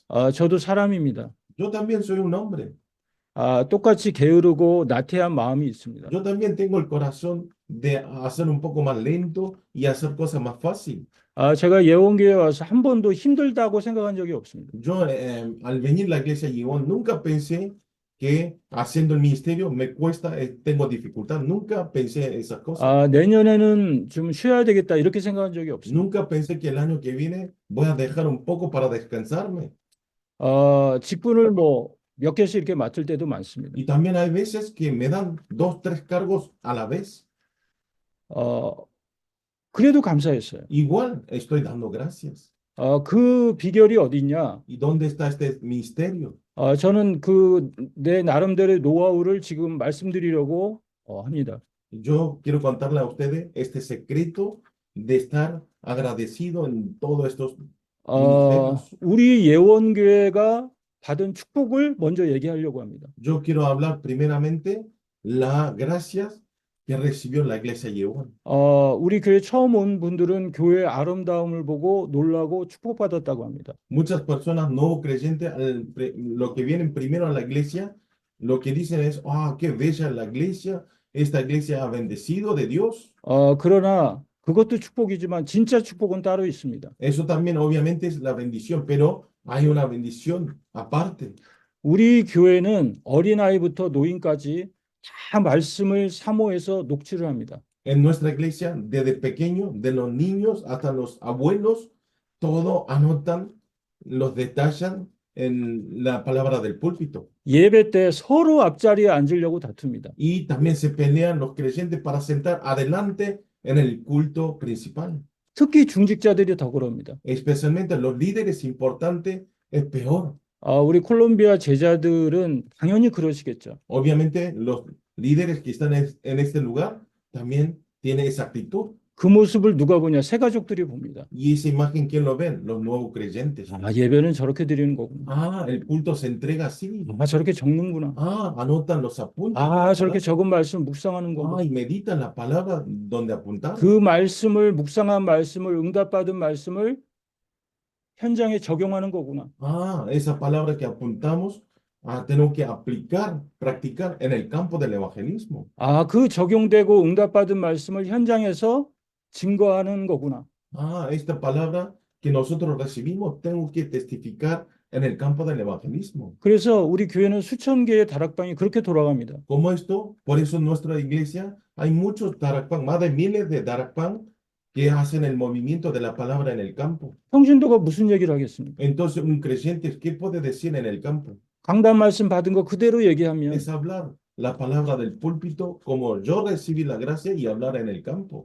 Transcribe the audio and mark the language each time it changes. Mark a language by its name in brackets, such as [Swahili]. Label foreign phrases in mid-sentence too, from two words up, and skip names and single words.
[Korean] 저도 사람입니다. [Spanish] Yo también soy un hombre. [Korean] 똑같이 게으르고 나태한 마음이 있습니다. [Spanish] Yo también tengo el corazón de hacer un poco más lento y hacer cosas más fácil. [Korean] 제가 예원교회 와서 한 번도 힘들다고 생각한 적이 없습니다. [Spanish] Yo, al venir a la iglesia Gibón, nunca pensé que haciendo el ministerio me cuesta, tengo dificultad. Nunca pensé esas cosas. [Korean] 내년에는 좀 쉬어야 되겠다 이렇게 생각한 적이 없습니다. [Spanish] Nunca pensé que el año que viene voy a dejar un poco para descansarme. [Korean] 직분을 뭐 몇 개씩 이렇게 맡을 때도 많습니다. [Spanish] Y también hay veces que me dan 2, 3 cargos a la vez. [Korean] 그래도 감사했어요. [Spanish] Igual estoy dando gracias. [Korean] 그 비결이 어디 있냐? [Spanish] ¿Y dónde está este ministerio? [Korean] 저는 내 나름대로의 노하우를 지금 말씀드리려고 합니다. [Spanish] Yo quiero contarle a ustedes este secreto de estar agradecido en todos estos ministerios. [Korean] 우리 예원교회가 받은 축복을 먼저 얘기하려고 합니다. [Spanish] Yo quiero hablar primeramente las gracias que recibió la iglesia Yehuan. [Korean] 우리 교회 처음 온 분들은 교회의 아름다움을 보고 놀라고 축복받았다고 합니다. [Spanish] Muchas personas no creyentes, lo que vienen primero a la iglesia, lo que dicen es, qué bella la iglesia, esta iglesia ha bendecido de Dios. [Korean] 그러나 그것도 축복이지만 진짜 축복은 따로 있습니다. [Spanish] Eso también obviamente es la bendición, pero hay una bendición aparte. [Korean] 우리 교회는 어린아이부터 노인까지 다 말씀을 사모해서 녹취를 합니다. [Spanish] En nuestra iglesia, desde pequeño, de los niños hasta los abuelos, todo anotan, los detallan en la palabra del púlpito. [Korean] 예배 때 서로 앞자리에 앉으려고 다툽니다. [Spanish] Y también se pelean los creyentes para sentar adelante en el culto principal. [Korean] 특히 중직자들이 더 그럽니다. [Spanish] Especialmente los líderes importantes es peor. [Korean] 우리 콜롬비아 제자들은 당연히 그러시겠죠. [Spanish] Obviamente los líderes que están en este lugar también tienen esa actitud. [Korean] 그 모습을 누가 보냐? 새 가족들이 봅니다. [Spanish] Y esa imagen, ¿quién lo ven? Los nuevos creyentes. [Korean] 예배는 저렇게 드리는 거구나. [Spanish] El culto se entrega así. [Korean] 저렇게 적는구나. [Spanish] Anotan los apuntes. [Korean] 저렇게 적은 말씀 묵상하는 거구나. [Spanish] Y meditan la palabra donde apuntar. [Korean] 그 말씀을 묵상한 말씀을 응답받은 말씀을 현장에 적용하는 거구나. [Spanish] Esa palabra que apuntamos, tenemos que aplicar, practicar en el campo del evangelismo. [Korean] 그 적용되고 응답받은 말씀을 현장에서 증거하는 거구나. [Spanish] Esta palabra que nosotros recibimos, tengo que testificar en el campo del evangelismo. [Korean] 그래서 우리 교회는 수천 개의 다락방이 그렇게 돌아갑니다. [Spanish] Como esto, por eso en nuestra iglesia hay muchos darakpan, más de miles de darakpan que hacen el movimiento de la palabra en el campo. [Korean] 평신도가 무슨 얘기를 하겠습니까? [Spanish] Entonces, un creyente, ¿qué puede decir en el campo? [Korean] 강단 말씀 받은 거 그대로 얘기하면 [Spanish] Es hablar la palabra del púlpito como yo recibí la gracia y hablar en el campo.